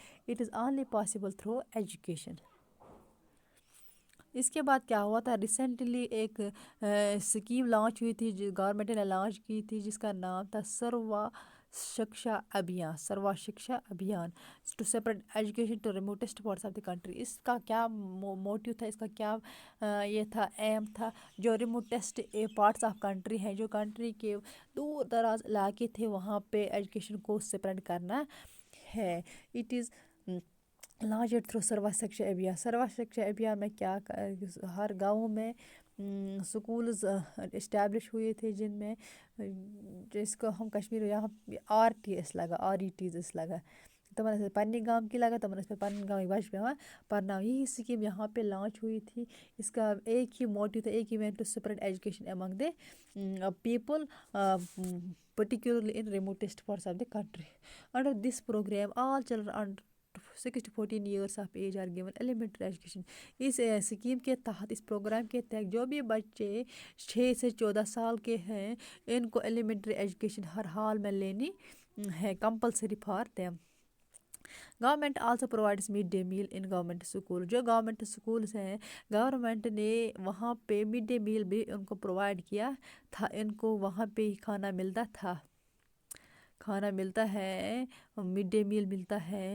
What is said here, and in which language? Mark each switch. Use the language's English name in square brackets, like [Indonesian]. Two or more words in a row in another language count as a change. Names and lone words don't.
[English] It is only possible through education. [Urdu] اس کے بعد کیا ہوا تھا، ریسنٹلی ایک اسکیم لانچ ہوئی تھی جو گورنمنٹ نے لانچ کی تھی، جس کا نام تھا سروا شکشا ابھیان [English] to spread education to remotest parts of the country. [Urdu] اس کا کیا موٹیو تھا، اس کا کیا یہ تھا، ایم تھا، جو [English] remotest parts of country [Urdu] ہیں، جو کنٹری کے دور دراز علاقے تھے، وہاں پہ ایجوکیشن کو اسپریڈ کرنا ہے۔ [English] It is launched through سروا شکشا ابھیان۔ [Urdu] سروا شکشا ابھیان میں کیا ہر گاؤں میں سکولز اسٹیبلش ہوئے تھے، جن میں جس کو ہم کشمیر یہاں آر ٹی ایس لگا، آر ای ٹیز اس لگا، [Kashmiri] تمن ٲسۍ پننہِ گام کی لگا، تمن ٲسۍ پننہِ گامٕکۍ بچہِ پیوان پرناوٕنۍ۔ [Urdu] یہی سکیم یہاں پہ لانچ ہوئی تھی۔ اس کا ایک ہی موٹیو تھا، ایک ہی [English] way to spread education among the people particularly in remotest parts of the country. Under this program, all children under 6 to 14 years of age are given elementary education. [Urdu] اس اسکیم کے تحت، اس پروگرام کے تحت جو بھی بچے 6 سے 14 سال کے ہیں، ان کو ایلیمنٹری ایجوکیشن ہر حال میں لینی ہے، [English] compulsory for them. Government also provides mid day meal in government school. [Urdu] جو گورنمنٹ اسکولس ہیں، گورنمنٹ نے وہاں پہ [English] mid day meal [Urdu] بھی ان کو پرووائڈ کیا تھا، ان کو وہاں پہ ہی کھانا ملتا تھا، کھانا ملتا ہے، [English] mid day meal [Urdu] ملتا ہے۔